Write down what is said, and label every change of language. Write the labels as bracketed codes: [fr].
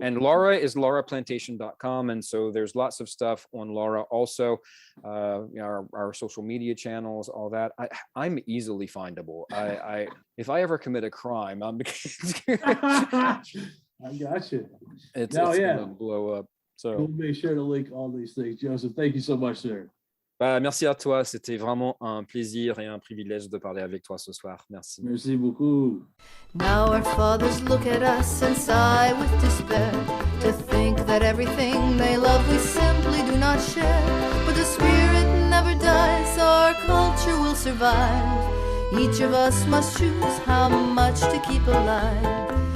[en] And Laura is lauraplantation.com. And so there's lots of stuff on Laura also, our social media channels, all that. I'm easily findable. If I ever commit a crime, I'm I got you. it's gonna blow up. So We'll make sure to link all these things. Joseph, thank you so much, sir. [fr] Merci à toi. C'était vraiment un plaisir et un privilège de parler avec toi ce soir. Merci. Merci beaucoup. [en] Now our fathers look at us and sigh with despair to think that everything they love we simply do not share. But the spirit never dies, our culture will survive. Each of us must choose how much to keep alive.